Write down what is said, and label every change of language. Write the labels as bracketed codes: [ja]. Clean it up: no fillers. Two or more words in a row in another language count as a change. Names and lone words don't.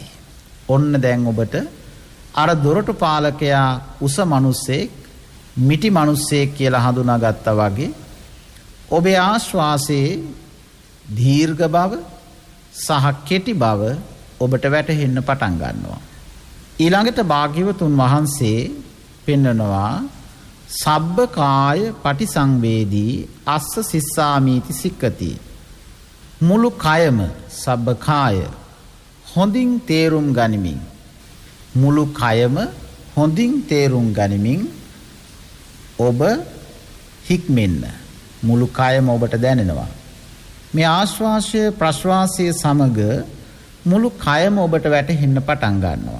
[si] ඔන්න දැන් ඔබට අර දොරටු පාලකයා උස මිනිස්සෙක් මිටි මිනිස්සෙක් කියලා හඳුනාගත්තා වගේ ඔබේ ආශ්වාසයේ දීර්ඝ බව සහ කෙටි බව ඔබට වැටහෙන්න පටන් ගන්නවා. ඊළඟට භාග්‍යවතුන් වහන්සේ පෙන්වනවා [pi] සබ්බ කාය පටිසංවේදී අස්ස සිස්සාමීති සික්කති. [si] මුළු කයම [pi] සබ්බ කාය [si] හොඳින් තේරුම් ගනිමින් මුළු කයම හොඳින් තේරුම් ගනිමින් ඔබ හික්මෙන්න. මුළු කයම ඔබට දැනෙනවා. මේ ආශ්වාසය ප්‍රශ්වාසය සමග මුළු කයම ඔබට වැටහෙන්න පටන් ගන්නවා.